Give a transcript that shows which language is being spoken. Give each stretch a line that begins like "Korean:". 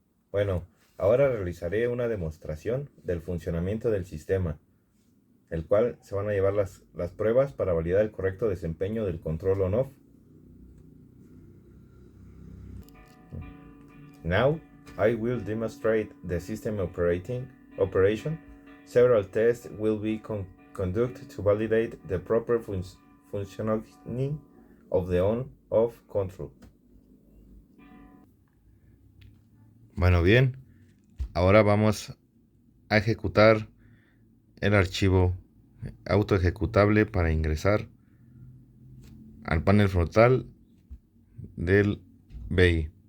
Spanish: Bueno, ahora realizaré una demostración del funcionamiento del sistema, el cual se van a llevar las pruebas para validar el correcto desempeño del control on-off.
English: Now, I will demonstrate the system operation. Several tests will be conducted to validate the proper functioning of the on-off control.
Spanish: Bueno, bien, ahora vamos a ejecutar el archivo auto ejecutable para ingresar al panel frontal del BI.